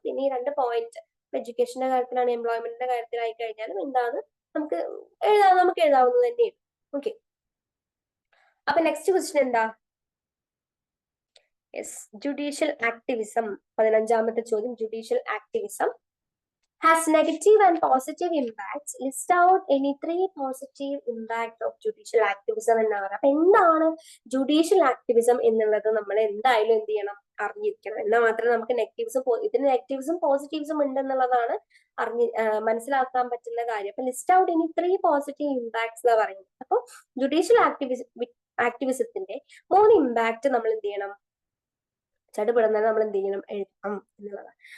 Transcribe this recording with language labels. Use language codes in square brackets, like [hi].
[ml] പിന്നെ ഈ 2 പോയിന്റ്, എഡ്യൂക്കേഷന്റെ കാര്യത്തിലാണ്, എംപ്ലോയ്മെന്റിന്റെ കാര്യത്തിലായി കഴിഞ്ഞാലും എന്താണ് നമുക്ക് എഴുതാവുന്നത് തന്നെയാണ്. ഓക്കെ, അപ്പൊ നെക്സ്റ്റ് ക്വസ്റ്റ്യൻ എന്താ? Yes, judicial activism. 15ാമത്തെ ചോദ്യം, judicial activism. [en] has negative and positive impacts. List out any 3 positive impacts of judicial activism [ml] എന്നാണ് പറയുന്നത്. അപ്പൊ എന്താണ് ജുഡീഷ്യൽ ആക്ടിവിസം എന്നുള്ളത് നമ്മൾ എന്തായാലും എന്ത് ചെയ്യണം, അറിഞ്ഞിരിക്കണം. എന്നാൽ മാത്രമേ നമുക്ക് നെഗറ്റീവ്സും ഇതിന് നെഗറ്റീവ്സും പോസിറ്റീവ്സും ഉണ്ടെന്നുള്ളതാണ് മനസ്സിലാക്കാൻ പറ്റുന്ന കാര്യം. അപ്പൊ ലിസ്റ്റ് ഔട്ട് ഇനി 3 പോസിറ്റീവ് ഇമ്പാക്ട്സ് എന്നാ പറയുന്നത്. അപ്പൊ ജുഡീഷ്യൽ ആക്ടിവിസത്തിന്റെ 3 ഇമ്പാക്ട് നമ്മൾ എന്ത് ചെയ്യണം, ചടുപടുന്നത് നമ്മൾ എന്ത് ചെയ്യണം, എഴുതണം എന്നുള്ളതാണ്.